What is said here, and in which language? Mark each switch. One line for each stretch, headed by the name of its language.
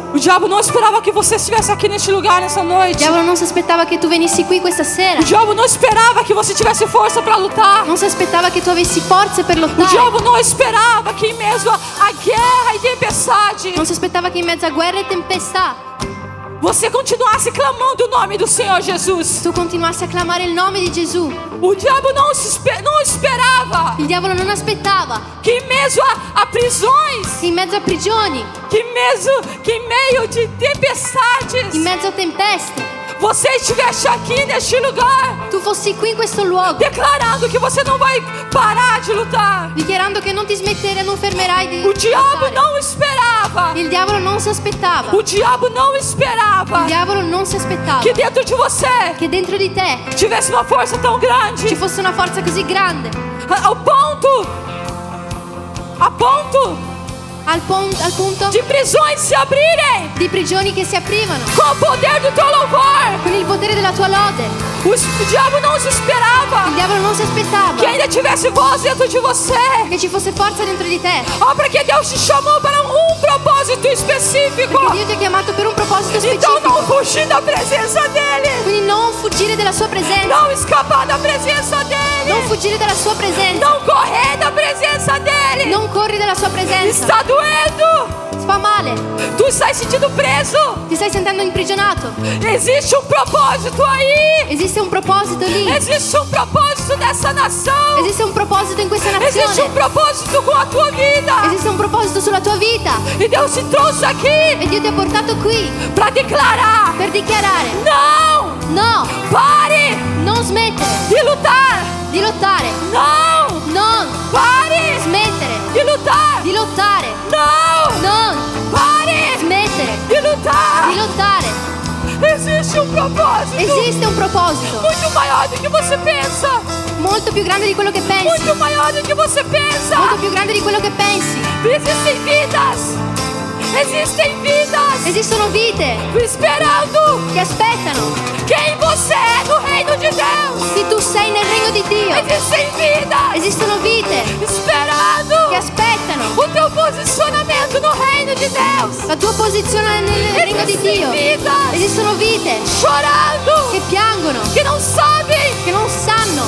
Portuguese: O diabo não esperava que você estivesse aqui neste lugar nessa
Italian: Il
Portuguese: noite.
Italian: diavolo non si aspettava che tu venissi qui questa sera.
Portuguese: O diabo não esperava que você tivesse força para lutar.
Italian: Non si aspettava che tu avessi forze per
Portuguese: O
Italian: lottare.
Portuguese: diabo não esperava que em meio a guerra e tempestade
Italian: Non si aspettava che in mezzo a guerra e tempestà
Portuguese: você continuasse clamando o nome do Senhor Jesus.
Italian: tu continuassi a clamare il nome di Gesù.
Portuguese: O diabo não esperava
Italian: Il diavolo non aspettava
Portuguese: que em meio a prisões,
Italian: che in mezzo a prigioni,
Portuguese: que em meio de tempestades,
Italian: in mezzo a tempeste,
Portuguese: você estivesse aqui neste lugar,
Italian: tu fossi qui in questo luogo,
Portuguese: declarando que você não vai parar de lutar.
Italian: dichiarando che non ti smettere, non fermerai di
Portuguese: O diabo
Italian: lottare.
Portuguese: não esperava.
Italian: Il diavolo non si aspettava.
Portuguese: O diabo não esperava
Italian: Il diavolo non si aspettava
Portuguese: que dentro de você
Italian: che dentro di te
Portuguese: tivesse uma força tão grande,
Italian: ci fosse una forza così grande,
Portuguese: ao ponto
Italian: al punto
Portuguese: de prisões se abrirem
Italian: di prigioni che si aprivano
Portuguese: com o poder do teu louvor.
Italian: con il potere della tua lode.
Portuguese: O diabo não se esperava
Italian: Il diavolo non si aspettava
Portuguese: que ainda tivesse voz dentro de você.
Italian: che ci fosse forza dentro di te,
Portuguese: Oh, porque Deus te chamou para propósito específico.
Italian: perché Dio ti ha chiamato per un proposito
Portuguese: Então não
Italian: specifico.
Portuguese: fugir da presença dele,
Italian: Quindi non fuggire dalla sua presenza,
Portuguese: não escapar da presença dele,
Italian: non fuggire dalla sua presenza,
Portuguese: não correr da presença dele.
Italian: non corri dalla sua presenza.
Portuguese: Está doendo.
Italian: Fa male,
Portuguese: Tu está sentindo preso.
Italian: ti stai sentendo imprigionato.
Portuguese: Existe propósito aí.
Italian: Esiste un proposito lì,
Portuguese: Existe propósito nessa nação.
Italian: esiste un proposito in questa
Portuguese: Existe
Italian: nazione,
Portuguese: propósito com a tua vida.
Italian: esiste un proposito sulla tua vita
Portuguese: E Deus te trouxe aqui
Italian: e Dio ti ha portato qui
Portuguese: para declarar:
Italian: per dichiarare:
Portuguese: não,
Italian: no,
Portuguese: pare
Italian: non smettere
Portuguese: de lutar.
Italian: di lottare,
Portuguese: Não,
Italian: non
Portuguese: pare
Italian: smettere
Portuguese: de lutar.
Italian: di lottare,
Portuguese: Não,
Italian: non
Portuguese: pare
Italian: smettere
Portuguese: de lutar.
Italian: di lottare.
Portuguese: Existe propósito
Italian: Esiste un proposito
Portuguese: muito maior do que você pensa.
Italian: molto più grande di quello che pensi,
Portuguese: Muito maior do que você pensa.
Italian: molto più grande di quello che pensi.
Portuguese: Existem vidas. Existem vidas
Italian: Esistono vite
Portuguese: esperando
Italian: che aspettano
Portuguese: quem você é no reino de Deus.
Italian: che tu sei nel regno di Dio.
Portuguese: Existem vidas
Italian: Esistono vite
Portuguese: esperando
Italian: che aspettano
Portuguese: o teu posicionamento no reino de Deus.
Italian: la tua posizione nel regno di Dio.
Portuguese: Vidas
Italian: Esistono vite
Portuguese: chorando,
Italian: che piangono,
Portuguese: que não sabem
Italian: che non sanno